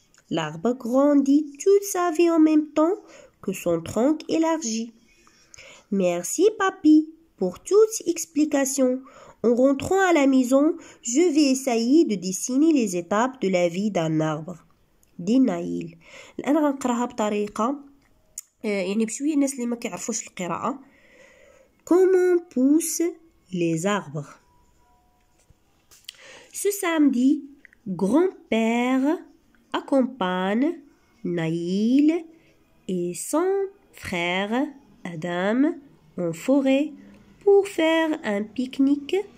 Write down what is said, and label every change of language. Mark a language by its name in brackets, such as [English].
[French] L'arbre grandit toute sa vie en même temps que son tronc élargit. Merci, papy, pour toute explication. En rentrant à la maison, je vais essayer de dessiner les étapes de la vie d'un arbre. دي نايل. [Arabic] الآن غنقراها بطريقة يعني بشوية الناس اللي ما كيعرفوش القراءة. [French] Comment poussent les arbres? Ce samedi, grand-père accompagne Naïl et son frère Adam en forêt pour faire un pique-nique.